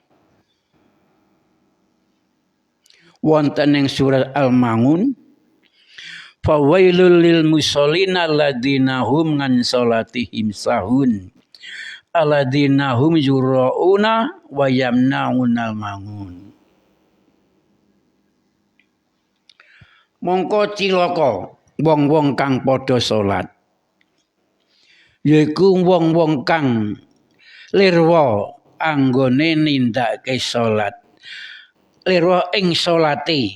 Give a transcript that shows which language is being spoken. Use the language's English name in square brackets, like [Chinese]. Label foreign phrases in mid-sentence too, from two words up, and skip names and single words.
[Javanese] wonten ing surat Al-Maun [Arabic] فويل للمصلين الذين هم عن صلاتهم ساهون الذين هم يراءون ويمنعون الماعون. [Javanese] Mongko cilaka wong-wong kang padha salat, yaiku wong-wong kang lirwa anggone nindakake salat, lirwa ing salate.